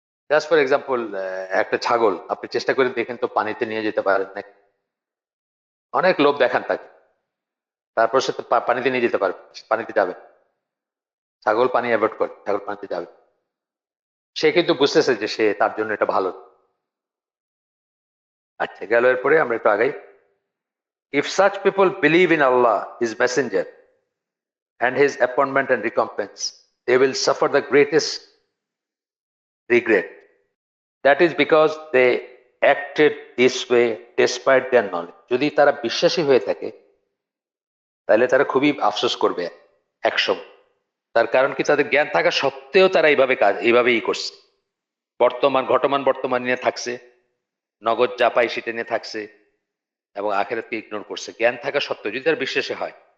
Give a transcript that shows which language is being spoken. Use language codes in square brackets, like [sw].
[en] just for example, [bn] একটা ছাগল আপনি চেষ্টা করে দেখেন তো পানিতে নিয়ে যেতে পারেন না, অনেক লোভ দেখান তাকে, তারপর সে তো পানিতে নিয়ে যেতে পারবে, সে পানিতে যাবে। ছাগল পানি অ্যাভয়েড করে, ছাগল পানিতে যাবে, সে কিন্তু বুঝতেছে যে সে তার জন্য এটা ভালো। আচ্ছা, গেল এরপরে আমরা একটু আগাই। [en] If such people believe in Allah his messenger and his appointment and recompense, they will suffer the greatest regret. That is because they acted this way despite their knowledge. [bn] যদি তারা বিশ্বাসী হয়ে থাকে তাহলে তারা খুবই আফসোস করবে একসময়। তার কারণ কি, তাদের জ্ঞান থাকা সত্ত্বেও তারা এইভাবে কাজ এইভাবেই করছে, ঘটমান বর্তমান নিয়ে থাকছে, নগদ যা পাই সেটা নিয়ে থাকছে এবং আখেরাতকে ইগনোর করছে, জ্ঞান থাকা সত্ত্বেও, যদি তার বিশ্বাসী হয়।